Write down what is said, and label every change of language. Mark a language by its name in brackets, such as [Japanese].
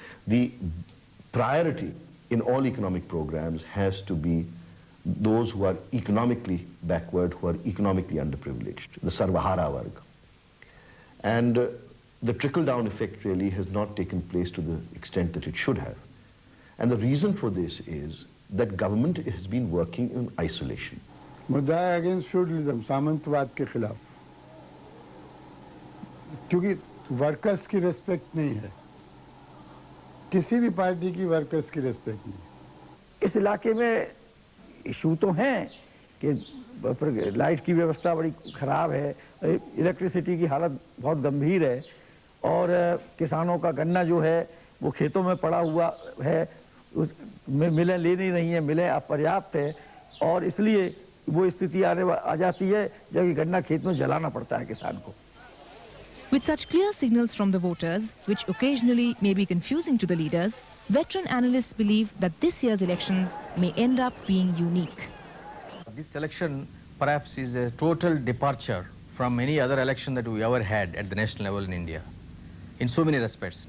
[English] The priority in all economic programs has to be those who are economically backward, who are economically underprivileged, the Sarvahara Varga. And the trickle-down effect really has not taken place to the extent that it should have. And the reason for this is that government has been working in isolation. [Hindi] मुद्दा है [English] against feudalism, [Hindi] सामंतवाद के खिलाफ, क्योंकि workers की respect नहीं है, किसी भी पार्टी की वर्कर्स की रेस्पेक्ट नहीं। इस इलाके में इशू तो हैं कि लाइट की व्यवस्था बड़ी ख़राब है, इलेक्ट्रिसिटी की हालत बहुत गंभीर है, और किसानों का गन्ना जो है वो खेतों में पड़ा हुआ है, उस मिलें ले नहीं रही हैं, मिलें अपर्याप्त है, और इसलिए वो स्थिति आ जाती है जब गन्ना खेत में जलाना पड़ता है किसान को। [English] With such clear signals from the voters, which occasionally may be confusing to the leaders, veteran analysts believe that this year's elections may end up being unique. This election perhaps is a total departure from any other election that we ever had at the national level in India, in so many respects.